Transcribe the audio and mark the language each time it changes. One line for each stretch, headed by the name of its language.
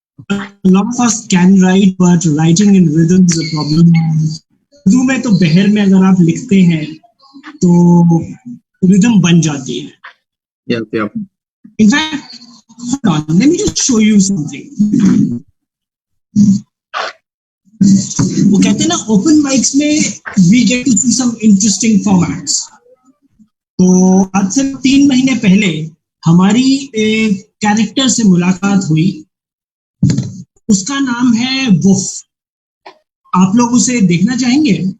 English: A lot of us can write, but writing in rhythm is a problem.
Hindi: Urdu में तो बहर में अगर आप लिखते हैं तो रिदम बन जाती है.
English: Yep. In fact, hold on, let me just show you something.
Hindi: वो कहते हैं ना ओपन माइक्स में
English: we get to see some interesting formats.
Hindi: तो आज से 3 महीने पहले हमारी एक कैरेक्टर से मुलाकात हुई, उसका नाम है वुफ. आप लोग उसे देखना चाहेंगे?